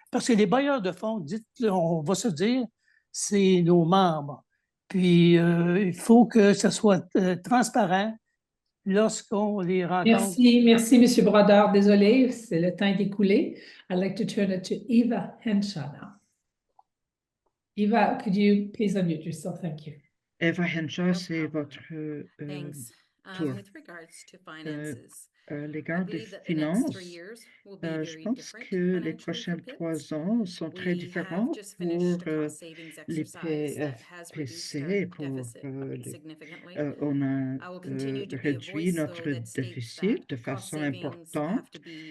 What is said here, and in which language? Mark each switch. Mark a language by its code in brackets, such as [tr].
[fr] Parce que les bailleurs de fonds, on va se dire, c'est nos membres. Puis, il faut que ça soit transparent lorsqu'on les rencontre. Merci, M. Brodeur. Désolé, c'est le temps est écoulé. [en] I'd like to turn it to Eva Henshaw now. Eva, could you please unmute yourself? Thank you. [fr] Eva Henshaw, c'est votre tour. [en] With regards to finances, [fr] à l'égard des finances, je pense que les prochains 3 ans sont très différents pour les PFPC. On a réduit notre déficit de façon importante.